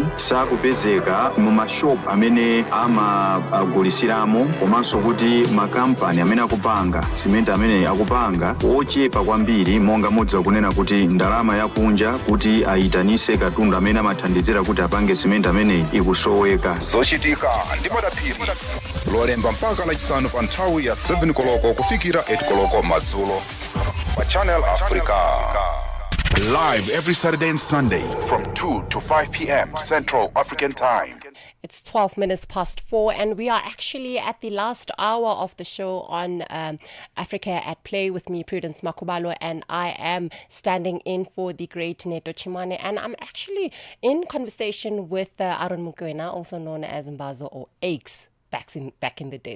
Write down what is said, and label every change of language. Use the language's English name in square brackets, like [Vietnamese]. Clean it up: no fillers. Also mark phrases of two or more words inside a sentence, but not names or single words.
[Nyanja] Sakupezeka mu mashop amene amagulisiramo komanso kuti makampani amene akupanga simenti amene akupanga ochepa kwambiri, monga modza kunena kuti ndalama yakunja kuti ayitanise katundu amene amathandizira kuti apange simenti amene ikusoweka. Zochitika ndi madaphiri lolemba mpaka lachisanu pa nthawi ya 7 koloko kufikira 8 koloko madzulo pa Channel Africa. [English] Live every Saturday and Sunday from 2 to 5 p.m. Central African Time. It's 12 minutes past 4, and we are actually at the last hour of the show on Africa at Play with me, Prudence Makhubalo, and I am standing in for the great Neto Chimane, and I'm actually in conversation with Aaron Mokoena, also known as Mbazo or Aches, back in the days.